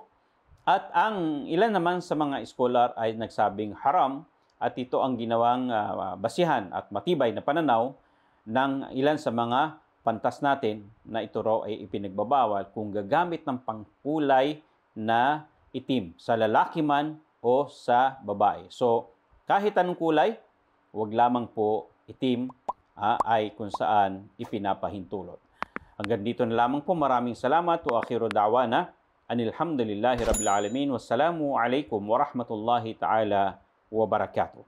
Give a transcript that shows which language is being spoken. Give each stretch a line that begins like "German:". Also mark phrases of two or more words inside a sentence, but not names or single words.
Filipino: At ang ilan naman sa mga scholar ay nagsabing haram, at ito ang ginawang basihan at matibay na pananaw ng ilan sa mga pantas natin na ito raw ay ipinagbabawal kung gagamit ng pangkulay na itim sa lalaki man o sa babae. So, kahit anong kulay, wag lamang po itim ay kung saan ipinapahintulot. Hanggang dito na lamang po. Maraming salamat.
Arabic: وآخر دعوانا أن الحمد لله رب العالمين. والسلام عليكم ورحمة الله تعالى وبركاته.